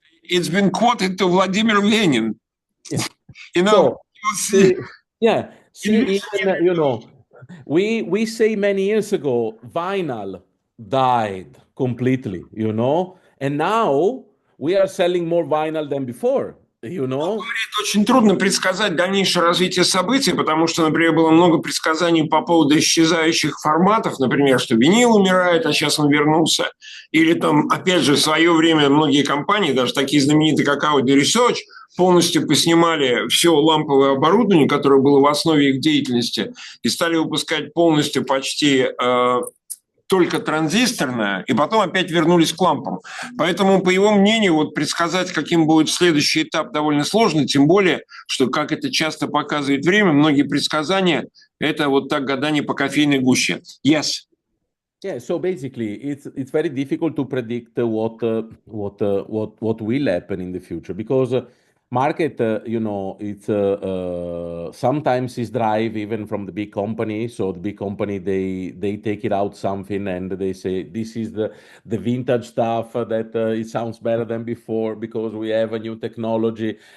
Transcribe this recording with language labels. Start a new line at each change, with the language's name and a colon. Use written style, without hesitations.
English: It's been quoted to Vladimir Lenin. Yeah. You know, So, see, even, we say many years ago, vinyl died completely, and now we are selling more vinyl than before,
Russian: Очень трудно предсказать дальнейшее развитие событий, потому что, например, было много предсказаний по поводу исчезающих форматов, например, что винил умирает, а сейчас он вернулся. Или там, опять же, в свое время многие компании, даже такие знаменитые, как AudioSummit, полностью поснимали все ламповое оборудование, которое было в основе их деятельности, и стали выпускать полностью почти только транзисторная, и потом опять вернулись к лампам. Поэтому, по его мнению, вот предсказать, каким будет следующий этап, довольно сложно, тем более, что, как это часто показывает время, многие предсказания – это вот так гадание по кофейной гуще.
English: Yes. Yeah, so basically, it's very difficult to predict what will happen in the future because market, it's sometimes is drive even from the big company. So the big company they take it out something and they say this is the vintage stuff that it sounds better than before because we have a new technology.